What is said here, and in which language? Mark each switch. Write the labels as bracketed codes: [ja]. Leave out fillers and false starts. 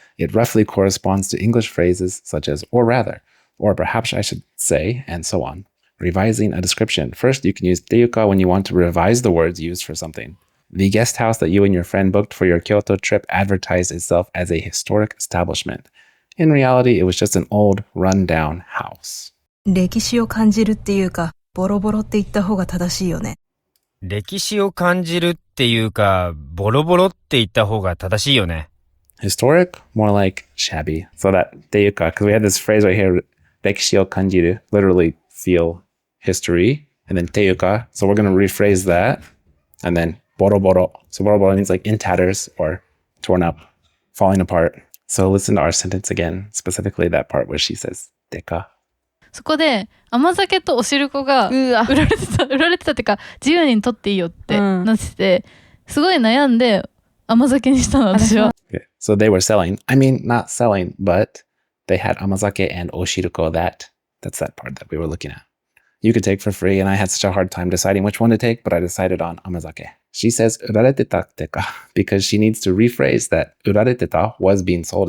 [en] It roughly corresponds to English phrases such as or rather, or perhaps I should say, and so on. Revising a description. First, you can use teyuka when you want to revise the words used for something. The guest house that you and your friend booked for your Kyoto trip advertised itself as a historic establishment. In reality, it was just an old, run-down house. [ja] 歴史を感じるっていうか、ボロボロって言った方が正しいよね。歴史を感じるっていうか、ボロボロって言った方が正しいよね。 [en] Historic? More like shabby. So that teyuka, because we have this phrase right here, [ja] 歴史を感じる, [en] literally feel history, and then teyuka. So we're going to rephrase that, and then boroboro. So boroboro means like in tatters or torn up, falling apart. So listen to our sentence again, specifically that part where she says teka. [ja] そこで甘酒とお汁粉が売られてたってか自由に取っていいよってなってて、すごい悩んで甘酒にしたの私は。 [en] Okay. So they were selling. I mean, not selling, but they had amazake and oshiruko. That's that part that we were looking at. You could take for free, and I had such a hard time deciding which one to take, but I decided on amazake. She says urareteta teka because she needs to rephrase that urareteta was being sold.